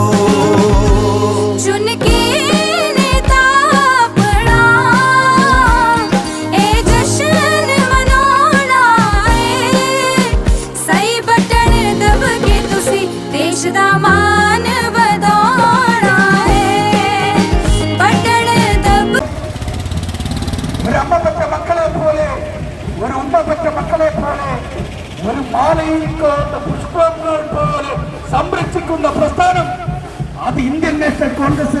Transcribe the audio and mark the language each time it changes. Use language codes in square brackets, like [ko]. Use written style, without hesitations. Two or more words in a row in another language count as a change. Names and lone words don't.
[pa] ਚੁਣ ਕੇ ਨੇਤਾ ਅਪਣਾ ਏ ਜਸ਼ਨ ਮਨਾਣਾ ਹੈ, ਸਹੀ ਬਟਨ ਦਬ ਕੇ ਤੁਸੀ ਦੇਸ਼ ਦਾ ਮਾਨ ਵਧਾਣਾ ਹੈ। ਬਟਨ ਦਬ [ml] ഒരു അമ്മ പെറ്റ മക്കളെ പോലെ, ഒരു ഉമ്മ പെറ്റ മക്കളെ പോലെ, ഒരു മാലയിൽക്കോട്ട പുഷ്പങ്ങൾ പോലെ സംരക്ഷിക്കുന്ന പ്രസ്ഥാനം അത് ഇന്ത്യൻ നാഷണൽ കോൺഗ്രസ്.